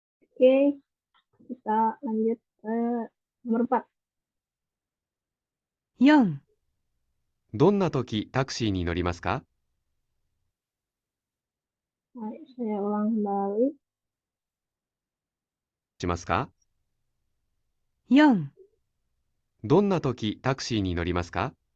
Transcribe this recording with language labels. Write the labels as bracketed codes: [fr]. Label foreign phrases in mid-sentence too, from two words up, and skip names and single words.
[id] Oke, kita lanjut ke nomor 4. [ja] 4、どんな時タクシーに乗りますか？ [id] Baik, saya ulang kembali. [ja] しますか？ 4、どんな時タクシーに乗りますか？